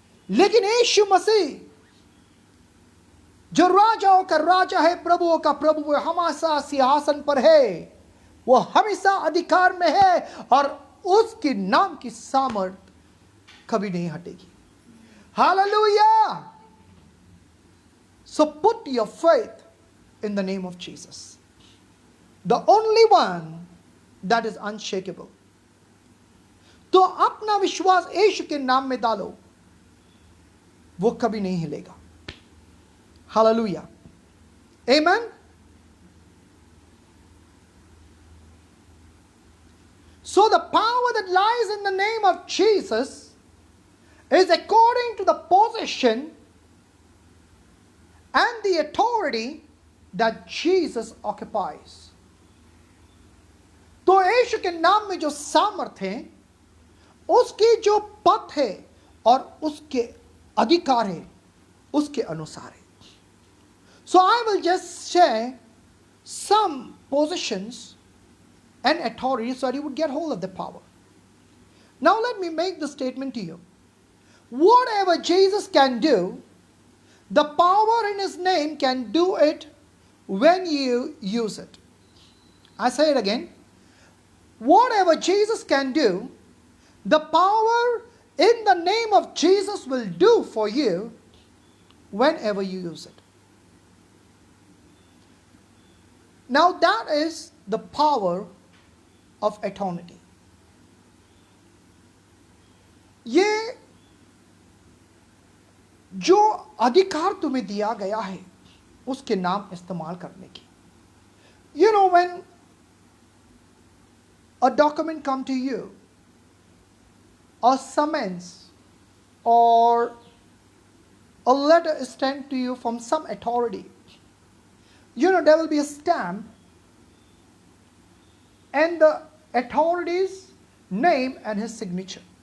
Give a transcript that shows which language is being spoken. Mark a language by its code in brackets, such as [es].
[hi] लेकिन यीशु मसीह जो राजाओं का राजा है, प्रभुओं का प्रभु है, हमेशा सिंहासन पर है, वो हमेशा अधिकार में है और उसके नाम की सामर्थ्य कभी नहीं हटेगी। Hallelujah! [en] So put your faith in the name of Jesus, the only one that is unshakable. [hi] तो अपना विश्वास यीशु के नाम में डालो, वो कभी नहीं हिलेगा। [en] Hallelujah. Amen. So the power that lies in the name of Jesus is according to the position and the authority that Jesus occupies. [hi] तो यीशु के नाम में जो सामर्थ्य है, उसकी जो पद है और उसके अधिकार है, उसके अनुसार है। [en] So I will just share some positions and authority so that you would get hold of the power. Now let me make the statement to you. Whatever Jesus can do, the power in his name can do it when you use it. I say it again. Whatever Jesus can do, the power in the name of Jesus will do for you whenever you use it. Now that is the power of eternity. [hi] ये जो अधिकार तुम्हें दिया गया है उसके नाम इस्तेमाल करने की. [en] You know, when a document come to you, a summons or a letter is sent to you from some authority, you know, there will be a stamp and the authority's name and his signature.